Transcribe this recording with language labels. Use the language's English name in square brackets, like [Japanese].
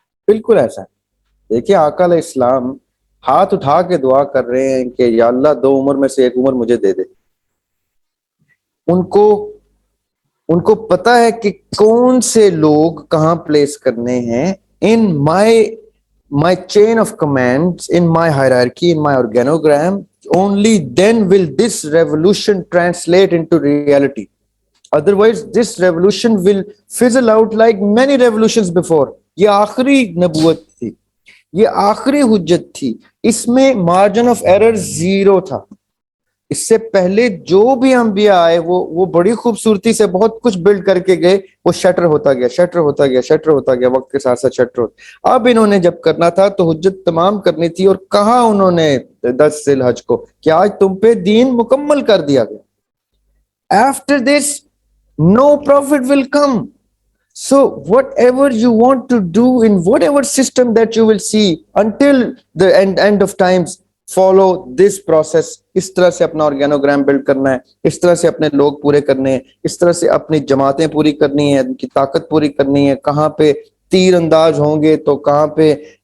[Urdu] بالکل ایسا ہے۔ دیکھیے آقا علیہ السلام ہاتھ اٹھا کے دعا کر رہے ہیں کہ یا اللہ 2 عمر میں سے 1 عمر مجھے دے دے۔ ان کو پتا ہے کہ کون سے لوگ کہاں پلیس کرنے ہیں ان [English] my chain of commands, in my hierarchy, in my organogram. Only then will this revolution translate into reality. Otherwise this revolution will fizzle out like many revolutions before. [Urdu] یہ آخری نبوت تھی، یہ آخری حجت تھی، اس میں مارجن آف ایرر 0 تھا۔ اس سے پہلے جو بھی انبیاء آئے وہ بڑی خوبصورتی سے بہت کچھ بلڈ کر کے گئے، وہ شٹر ہوتا گیا وقت کے ساتھ ساتھ شٹر ہوتا۔ اب انہوں نے جب کرنا تھا تو حجت تمام کرنی تھی، اور کہا انہوں نے 10 ذی الحج کو کہ آج تم پہ دین مکمل کر دیا گیا۔ [English] After this no prophet will come. So whatever you want to do in whatever system that you will see until the end of times, follow this process. [Urdu] اس طرح سے اپنا آرگینوگرام بلڈ کرنا ہے، اس طرح سے اپنے لوگ پورے کرنے ہیں، اس طرح سے اپنی جماعتیں پوری کرنی ہیں، ان کی طاقت پوری کرنی ہے۔ کہاں پہ تیر انداز ہوں گے تو کہاں پہ